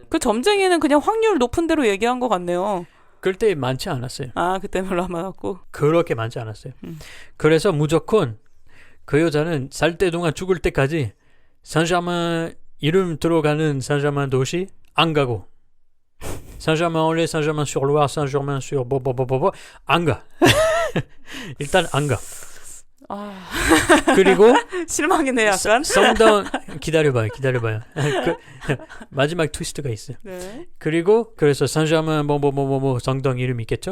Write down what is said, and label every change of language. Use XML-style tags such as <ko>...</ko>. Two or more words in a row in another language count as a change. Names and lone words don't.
<ko>그 점쟁이는 그냥 확률 높은 대로 얘기한 것 같네요. 그때 많지 않았어요. 아, 그때 별로 안 많았고. 그렇게 많지 않았어요. 그래서 무조건 그 여자는 살 때 동안 죽을 때까지 산자만 이름 들어가는 산자만 도시 안 가고 Saint-Germain-en-Laye, Saint-Germain-sur-Loire, Saint-Germain-sur 뭐뭐뭐뭐뭐 안 가. 일단 안 가. 아. 그리고 실망이네 약간. 성당 기다려봐요. 마지막 트위스트가 있어요. 네. 그리고 그래서 산자만 뭐뭐뭐뭐 성당 이름 있겠죠?</ko>